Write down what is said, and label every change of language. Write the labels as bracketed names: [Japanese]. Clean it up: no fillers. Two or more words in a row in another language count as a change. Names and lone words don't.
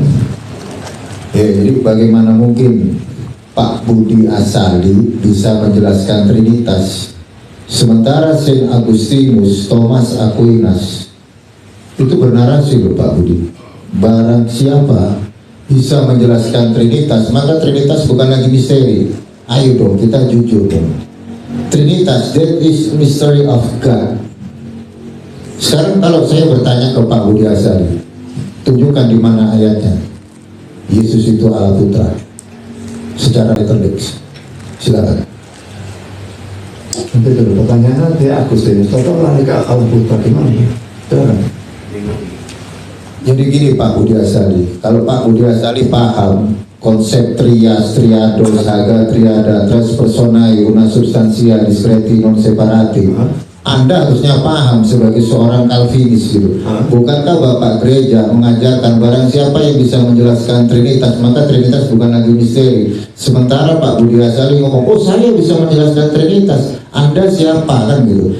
[Indonesian] Ya, jadi bagaimana mungkin Pak Budi Asali bisa menjelaskan Trinitas sementara Saint Agustinus Thomas Aquinas itu bernarasi loh Pak Budi, barang siapa bisa menjelaskan Trinitas maka Trinitas bukan lagi misteri. Ayo dong kita jujur dong, Trinitas [English] that is mystery of God. [Indonesian] Sekarang kalau saya bertanya ke Pak Budi Asali, tunjukkan di mana ayatnya Yesus itu Allah Putra secara literis. Silakan. Nanti dulu pertanyaannya dia Agustinus. Total lari ke Allah Putra gimana? Silakan. Jadi gini Pak Budi Asali, kalau Pak Budi Asali paham konsep trias, [Latin] triados, saga, triada, tres personae, una substantia, discreti, non separati, [Indonesian] Anda harusnya paham sebagai seorang Calvinis gitu. Bukankah Bapak Gereja mengajarkan barang siapa yang bisa menjelaskan Trinitas maka Trinitas bukan lagi misteri. Sementara Pak Budi Asali ngomong, oh saya bisa menjelaskan Trinitas, Anda siapa kan gitu.